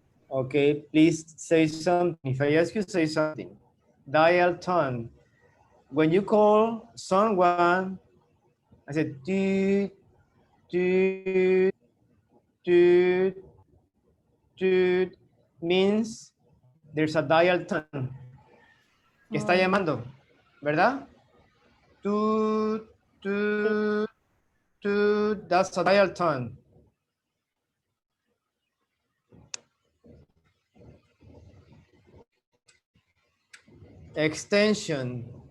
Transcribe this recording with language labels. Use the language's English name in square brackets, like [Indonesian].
[English] Okay, please say something. If I ask you, say something. Dial tone. When you call someone, I said, toot, toot, toot, toot, means there's a dial tone. [Spanish] Que está llamando, ¿verdad? [English] Toot, toot, toot, that's a dial tone. Extension.